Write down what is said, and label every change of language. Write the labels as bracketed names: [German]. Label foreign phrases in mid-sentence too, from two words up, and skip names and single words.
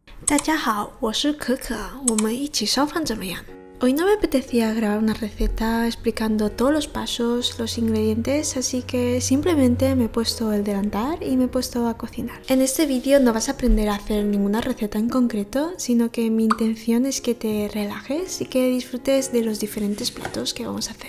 [Chinese] 大家好，我是可可，我们一起烧饭怎么样 [Spanish] ？Hoy no me apetecía grabar una receta explicando todos los pasos, los ingredientes, así que simplemente me he puesto el delantal y me he puesto a cocinar. En este vídeo no vas a aprender a hacer ninguna receta en concreto, sino que mi intención es que te relajes y que disfrutes de los diferentes platos que vamos a hacer.